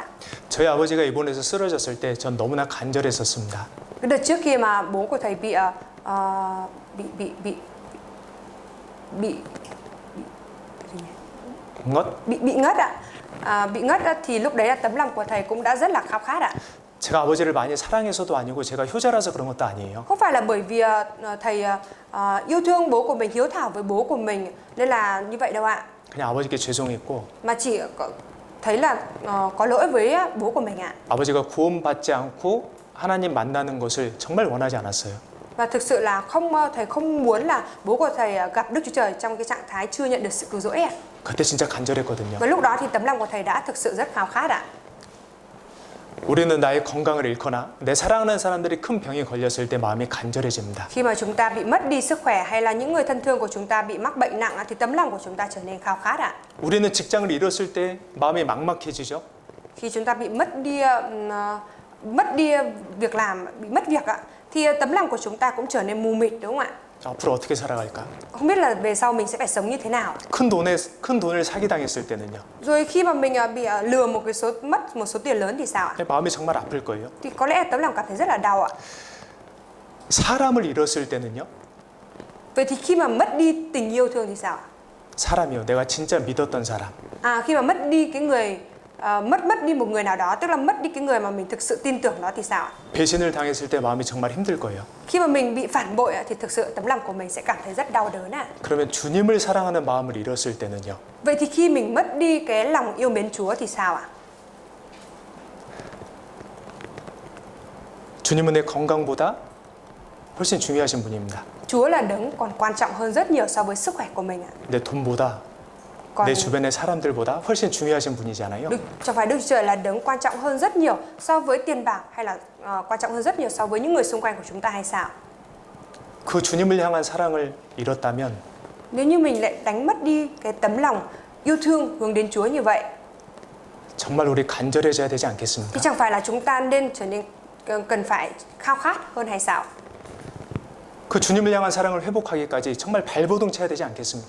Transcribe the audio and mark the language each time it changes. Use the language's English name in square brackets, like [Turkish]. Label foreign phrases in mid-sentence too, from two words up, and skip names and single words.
[Korean] 저희 아버지가 입원해서 쓰러졌을 때 전 너무나 간절했었습니다. [Vietnamese] Cái đợt trước khi mà bố của thầy bị ngất. bị ngất ạ. Bị ngất thì lúc đấy là tấm lòng của thầy cũng đã rất là khao khát ạ. [Korean] 제가 아버지를 많이 사랑해서도 아니고 제가 효자라서 그런 것도 아니에요. [Vietnamese] Không phải là bởi vì thầy yêu thương bố của mình, hiếu thảo với bố của mình nên là như vậy đâu ạ. [Korean] 그냥 아버지께 죄송했고 [Vietnamese] Mà chỉ thấy là có lỗi với bố của mình ạ. [Korean] 아버지가 구원받지 않고 하나님 만나는 것을 정말 원하지 않았어요. [Vietnamese] Và thực sự là thầy không muốn là bố của thầy gặp Đức Chúa Trời trong cái trạng thái chưa nhận được sự cứu rỗi ạ. [Korean] 그때 진짜 간절했거든요. [Vietnamese] Và lúc đó thì tấm lòng của thầy đã thực sự rất khao khát ạ. [Korean] 우리는 나의 건강을 잃거나 내 사랑하는 사람들이 큰 병에 걸렸을 때 마음이 간절해집니다. [Vietnamese] Khi mà chúng ta bị mất đi sức khỏe hay là những người thân thương của chúng ta bị mắc bệnh nặng thì tấm lòng của chúng ta trở nên khao khát ạ. [Korean] 우리는 직장을 잃었을 때 마음이 막막해지죠. [Vietnamese] Khi chúng ta bị mất đi việc làm, bị mất việc ạ, thì tấm lòng của chúng ta cũng trở nên mù mịt đúng không ạ? [Korean] 앞으로 어떻게 살아갈까? [Vietnamese] Không biết là về sau mình sẽ phải sống như thế nào. [Korean] 큰 돈을 사기당했을 때는요. [Vietnamese] Rồi khi mà mình bị lừa mất một số tiền lớn thì sao ạ? [Korean] 마음이 정말 아플 거예요. [Vietnamese] Thì có lẽ tấm lòng cảm thấy rất là đau ạ. [Korean] 사람을 잃었을 때는요. [Vietnamese] Vậy thì khi mà mất đi tình yêu thương thì sao ạ? [Korean] 사람이요. 내가 진짜 믿었던 사람. [Vietnamese] Khi mà mất đi cái người mất đi một người nào đó, tức là mất đi cái người mà mình thực sự tin tưởng đó thì sao ạ? [Korean] 배신을 당했을 때 마음이 정말 힘들 거예요. [Vietnamese] Khi mà mình bị phản bội thì thực sự tấm lòng của mình sẽ cảm thấy rất đau đớn ạ. [Korean] 그러면 주님을 사랑하는 마음을 잃었을 때는요. [Vietnamese] Vậy thì khi mình mất đi cái lòng yêu mến Chúa thì sao ạ? [Korean] 주님은 내 건강보다 훨씬 중요하신 분입니다. [Vietnamese] Chúa là đấng còn quan trọng hơn rất nhiều so với sức khỏe của mình ạ. [Korean] 내 돈보다 [Vietnamese] Còn [Korean] 내 주변의 사람들보다 훨씬 중요하신 분이잖아요. [Vietnamese] chẳng phải Đức Chúa Trời là đấng quan trọng hơn rất nhiều so với tiền bạc hay là quan trọng hơn rất nhiều so với những người xung quanh của chúng ta hay sao? [Korean] 그 주님을 향한 사랑을 잃었다면 [Vietnamese] Nếu như mình lại đánh mất đi cái tấm lòng yêu thương hướng đến Chúa như vậy [Korean] 정말 우리 간절해져야 되지 [Vietnamese] thì [Korean] 않겠습니까? [Vietnamese] chẳng phải là chúng ta nên trở nên cần phải khao khát hơn hay sao? [Korean] 그 주님을 향한 사랑을 회복하기까지 정말 발버둥 쳐야 되지 않겠습니까?